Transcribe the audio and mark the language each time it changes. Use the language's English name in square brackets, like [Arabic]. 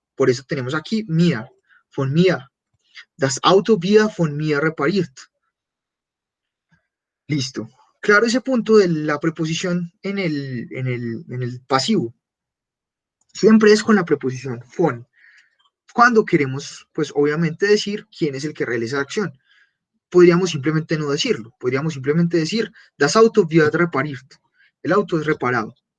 [Spanish] Por eso tenemos aquí [German] mir, von mir. Das Auto wird von mir repariert. [Spanish] Listo. Claro, ese punto de la preposición en el pasivo siempre es con la preposición von. Cuando queremos, pues obviamente decir quién es el que realiza la acción. Podríamos simplemente no decirlo. Podríamos simplemente decir, [German] das Auto wird repariert. [Spanish] El auto es reparado.